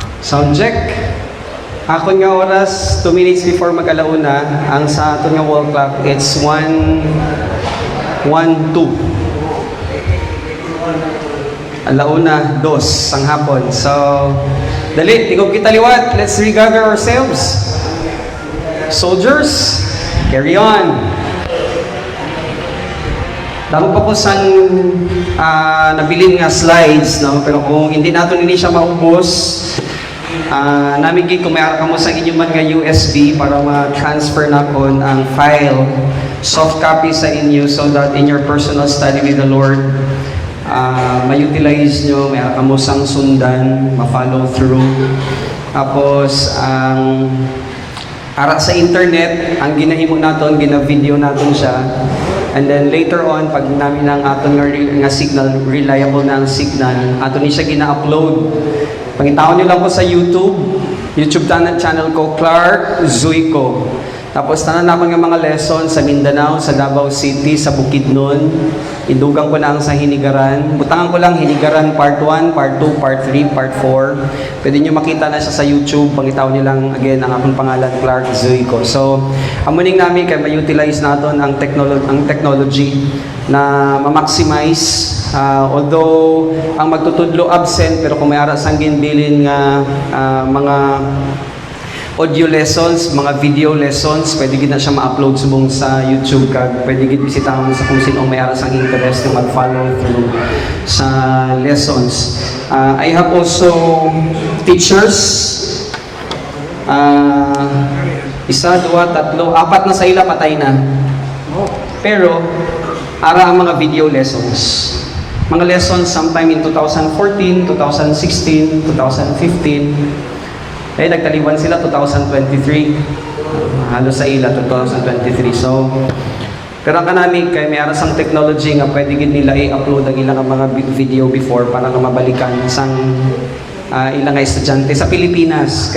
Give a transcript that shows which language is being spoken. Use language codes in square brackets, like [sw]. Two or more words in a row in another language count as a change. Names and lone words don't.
[en] Sound check. [hil] Ako nga oras, [en] 2 minutes [hil] before mag-alauna. Ang sa ato nga wall clock, [en] it's 1:02. [hil] Alauna, 2 sang hapon. So, dali, tigog kita liwat. [en] Let's regather ourselves. Soldiers, carry on. [hil] Damo pa po sang nabilin nga slides, no? Pero kung hindi nato nini siya maubos, namigid kung may ka mo sa inyo man nga USB para ma-transfer na po ang file, [en] soft copy [hil] sa inyo [en] so that in your personal study with the Lord, [hil] ma-utilize nyo, may ka mo sang sundan, ma-follow through. Tapos, ara sa internet, ang ginahimo naton, gina-video naton siya. [en] And then later on, [hil] pag namin ang aton nga signal, reliable na ang signal, aton ni siya gina-upload. Pangitaon niyo lang po sa [en] YouTube channel [hil] ko, Clark Zuico. Tapos tanan naman nga mga lesson sa Mindanao, sa Davao City, sa Bukidnon. Idugang ko na ang sa Hinigaran. Butangan ko lang Hinigaran Part 1, Part 2, Part 3, Part 4. Pwede nyo makita na siya sa YouTube. Pangitaon niyo lang, again, ang akong pangalan, Clark Zuico. So, amuning namin kay ma-utilize natin ang technology na ma-maximize. Although, ang magtutudlo absent, pero kung may aras ang ginbilin nga mga [en] audio lessons, [hil] mga [en] video lessons, [hil] pwede gid na siya ma-upload subong sa YouTube kag pwede gid bisitahan mo sa kung sino may aras ang interest na mag- [en] follow through [hil] sa lessons. [en] I have also teachers. [hil] Isa, dua, tatlo, apat na sa ila patay na. Pero ara ang mga video lessons. [en] Mga lessons sometime in 2014, 2016, 2015. [hil] Eh, nagtaliwan sila 2023. Halos sa ila 2023. So, pero ang kanami kay may aras ang technology nga pwede gid nila i-upload ang ilang mga video before para nga mabalikan sang ilang nga estudyante sa Pilipinas.